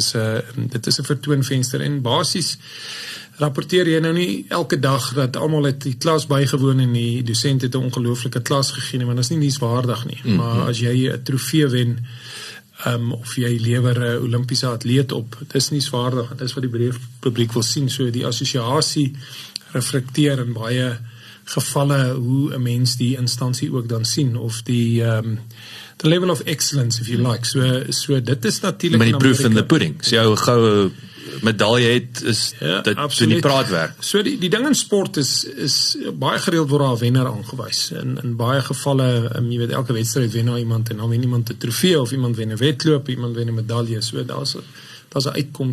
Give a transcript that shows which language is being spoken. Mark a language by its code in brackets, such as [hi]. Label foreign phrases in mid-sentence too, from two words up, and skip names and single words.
[af] is 'n vertoonvenster, en basies rapporteer jy nou nie elke dag dat almal het die klas bygewoon en die dosent het 'n ongelooflike klas gegee nie, want dit is nie nuuswaardig nie, maar as jy 'n trofee wen, of jy lewer 'n Olimpiese atleet op, dit is nuuswaardig, dit is wat die breë publiek wil sien, so die assosiasie reflekteer in baie gevalle hoe 'n mens die instansie ook dan sien, of die [en] the level of excellence, if you like. [af] So dit is natuurlik Maar die [en] proof in the pudding. [af] So jou goue medalje het, is dit doen die praatwerk. So die ding in sport is baie gereeld word daar 'n wenner aangewys. In baie gevalle, jy weet, elke wedstryd wen nou iemand, en dan wen iemand 'n trofee, of iemand wen 'n wedloop, iemand wen 'n medalje. So daar's 'n uitkoms.